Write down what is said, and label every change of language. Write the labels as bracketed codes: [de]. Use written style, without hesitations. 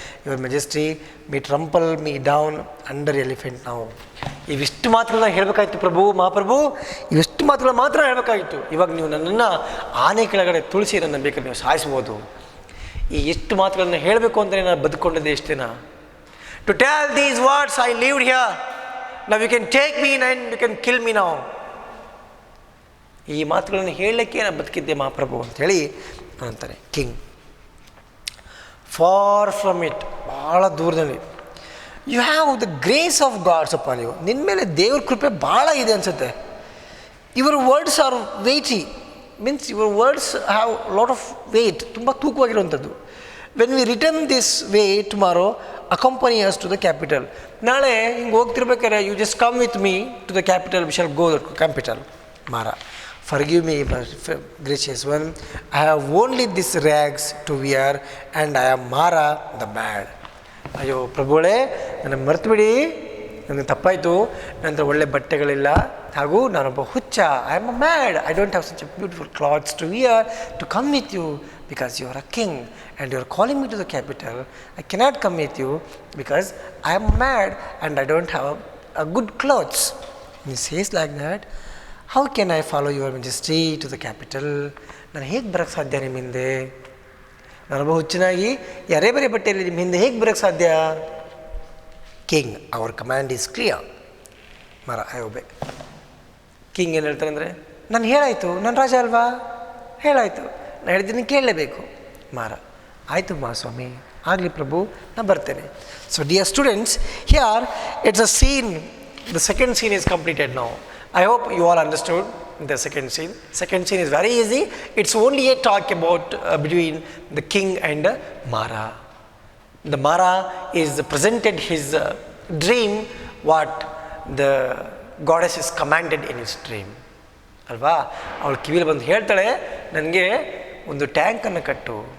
[en] Your majesty me trample me down under elephant. [kn] ನಾವು ಇವಿಷ್ಟು ಮಾತುಗಳನ್ನ ಹೇಳಬೇಕಾಗಿತ್ತು ಪ್ರಭು, ಮಹಾಪ್ರಭು, ಇವಿಷ್ಟು ಮಾತುಗಳು ಮಾತ್ರ ಹೇಳಬೇಕಾಗಿತ್ತು. ಇವಾಗ ನೀವು ನನ್ನನ್ನು ಆನೆ ಕೆಳಗಡೆ ತುಳಸಿ ನನ್ನ ಬೇಕಾದ್ರೆ ನೀವು ಸಾಯಿಸ್ಬೋದು. ಈ ಎಷ್ಟು ಮಾತುಗಳನ್ನು ಹೇಳಬೇಕು ಅಂತಲೇ ನಾನು ಬದುಕೊಂಡಿದ್ದೆ ಎಷ್ಟು ದಿನ. [en] To tell these words I lived here. Now you can take me and you can kill me now. [kn] ಈ ಮಾತುಗಳನ್ನು ಹೇಳಲಿಕ್ಕೆ ನಾನು ಬದುಕಿದ್ದೆ ಮಹಾಪ್ರಭು ಅಂಥೇಳಿ ಅಂತಾನೆ ಕಿಂಗ್. [en] far from it, [kn] ಭಾಳ ದೂರದಲ್ಲಿ. [en] You have the grace of gods upon you. [kn] ನಿನ್ನ ಮೇಲೆ ದೇವ್ರ ಕೃಪೆ ಭಾಳ ಇದೆ ಅನಿಸುತ್ತೆ. [en] your words are weighty, means your words have lot of weight, [kn] ತುಂಬ ತೂಕವಾಗಿರುವಂಥದ್ದು. [en] When we return this way tomorrow, accompany us to the capital. [kn] ನಾಳೆ ಹಿಂಗೆ ಹೋಗ್ತಿರ್ಬೇಕಾದ್ರೆ [en] You just come with me to the capital, we shall go the capital. Mara, forgive me gracious one, I have only this rags to wear and I am Mara the bad. [kn] ಅಯ್ಯೋ ಪ್ರಭುಗಳೇ, ನನಗೆ ಮರೆತು ಬಿಡಿ, ನನಗೆ ತಪ್ಪಾಯಿತು, ನಂತರ ಒಳ್ಳೆ ಬಟ್ಟೆಗಳಿಲ್ಲ, ಹಾಗೂ ನಾನೊಬ್ಬ ಹುಚ್ಚ. [en] I am a mad, I don't have such a beautiful clothes to wear to come with you because you are a king and you are calling me to the capital. I cannot come with you because I am mad and I don't have a good clothes. And he says like that, how can I follow your majesty to the capital? [kn] ನಾನು ಹೇಗೆ ಬರೋಕ್ಕೆ ಸಾಧ್ಯ ನಿಮ್ಮ ಹಿಂದೆ? ನಾನೊಬ್ಬ ಹುಚ್ಚನಾಗಿ ಯಾರೇ ಬೇರೆ ಬಟ್ಟೆಯಲ್ಲಿ ನಿಮ್ಮ ಹಿಂದೆ ಹೇಗೆ ಬರೋಕ್ಕೆ ಸಾಧ್ಯ? [en] King, our command is clear. Mara, I obey. [kn] ಕಿಂಗ್ ಏನು ಹೇಳ್ತಾರೆ ಅಂದರೆ, ನಾನು ಹೇಳಾಯಿತು, ನಾನು ರಾಜ ಅಲ್ವಾ, ಹೇಳಾಯಿತು, ನಾನು ಹೇಳಿದ್ದೀನಿ ಕೇಳಲೇಬೇಕು. ಮಾರ, ಆಯಿತು ಮಹಾಸ್ವಾಮಿ, ಆಗಲಿ ಪ್ರಭು, ನಾನು ಬರ್ತೇನೆ. [en] So dear students, here it's a scene, the second scene is completed now. I hope you all understood the second scene. Second scene is very easy. It's only a talk about between the king and Mara. The Mara is presented his dream, what the goddess is commanded in his dream. [kn] ಅಲ್ವಾ? ಅವಳು ಕಿವಿಲಿ ಬಂದು ಹೇಳ್ತಾಳೆ, ನನಗೆ ಒಂದು ಟ್ಯಾಂಕನ್ನು ಕಟ್ಟು,